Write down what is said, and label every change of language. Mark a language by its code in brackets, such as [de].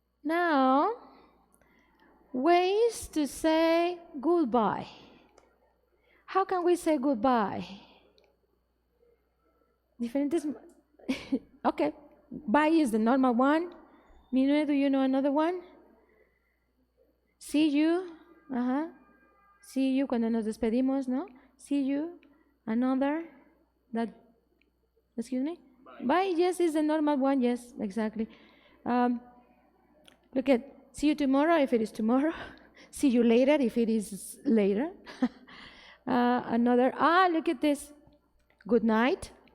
[en] Now, ways to say goodbye. How can we say goodbye? Diferentes. Okay, bye is the normal one. Minue, do you know another one? See you. [es] See you cuando nos despedimos, ¿no? [en] See you. Another. That. Excuse me? Bye, yes, is the normal one. Yes, exactly. Look at, see you tomorrow if it is tomorrow. See you later if it is later. Another, look at this. Good night.